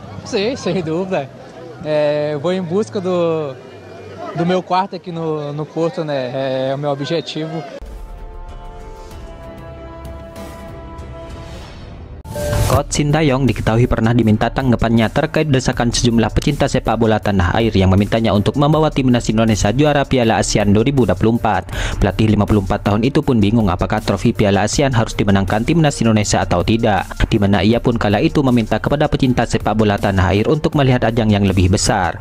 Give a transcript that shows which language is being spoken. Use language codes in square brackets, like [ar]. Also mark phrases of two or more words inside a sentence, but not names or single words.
[pt] Sim, sem dúvida. Vou em busca do meu quarto aqui no Porto, né? É o meu objetivo. [id] Coach Sintayong diketahui pernah diminta tanggapannya terkait desakan sejumlah pecinta sepak bola tanah air yang memintanya untuk membawa timnas Indonesia juara Piala ASEAN 2024. Pelatih 54 tahun itu pun bingung apakah trofi Piala ASEAN harus dimenangkan timnas Indonesia atau tidak, di mana ia pun kala itu meminta kepada pecinta sepak bola tanah air untuk melihat ajang yang lebih besar.